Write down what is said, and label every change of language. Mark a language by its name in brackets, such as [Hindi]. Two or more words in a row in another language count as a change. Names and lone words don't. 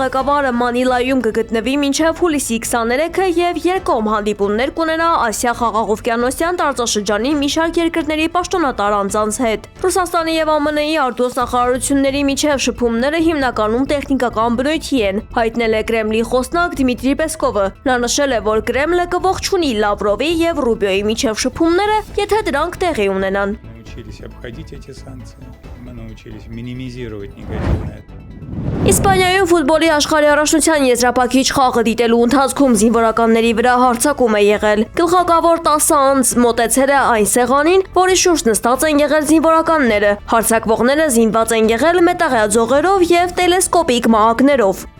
[Armenian] ղեկավարը Մանիլայում կգտնվի մինչև հուլիսի 23-ը եւ երկկողմ հանդիպումներ կունենա Ասիա խաղաղօվկիանոսյան տարածաշրջանի մի շարք երկրների պաշտոնատար անձանց հետ։ Ռուսաստանի եւ ԱՄՆ-ի արտգործնախարարությունների միջև շփումները հիմնականում տեխնիկական բնույթի են, հայտնել է Կրեմլի խոսնակ Դիմիտրի Պեսկովը։ Նա նշել է, որ Կրեմլը կողջունի Լավրովի եւ Ռուբիոյի միջև շփումները, եթե դրանք տեղի ունենան։ [Russian] Научились обходить эти санкции, мы научились минимизировать негативное. [Armenian] Իսպանիայում ֆուտբոլի աշխարհի առաջնության եզրափակիչ խաղը դիտելու ընթացքում զինվորականների վրա հարձակում է եղել։ Գլխակավոր 10 անձ մոտեցել է այն սեղանին, որի շուրջ նստած են եղել զինվորականները։ Հարձակվողները զինված են եղել մետաղյա ձողերով եւ տելեսկոպիկ մահակներով։